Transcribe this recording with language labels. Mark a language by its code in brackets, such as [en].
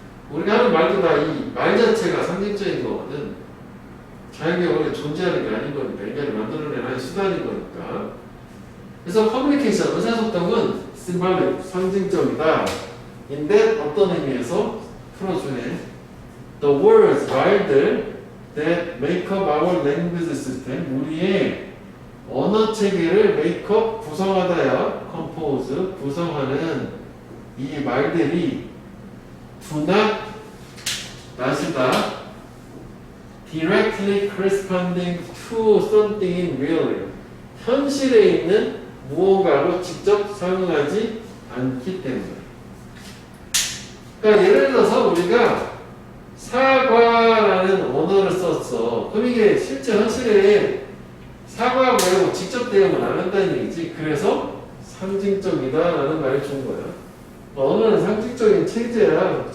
[ko] 우리가 하는 말도 다 이 말 자체가 상징적인 거거든. 자연계 원래 존재하는 게 아닌 거니까 인간이 만들어낸 한 수단인 거니까. 그래서 커뮤니케이션 의사소통은 symbolic 상징적이다 인데 어떤 의미에서 풀어주네. [en] The words 말들 that make up our language system [ko] 우리의 언어 체계를 [en] make up 구성하다야 compose [ko] 구성하는 이 말들이 [en] do not 나시다 directly corresponding to something in real [ko] 현실에 있는 무언가로 직접 상응하지 않기 때문에. 그러니까 예를 들어서 우리가 사과라는 언어를 썼어. 그럼 이게 실제 현실에 사과 말고 직접 대응을 안 한다는 얘기지. 그래서 상징적이다라는 말을 준 거야. 언어는 상징적인 체제야.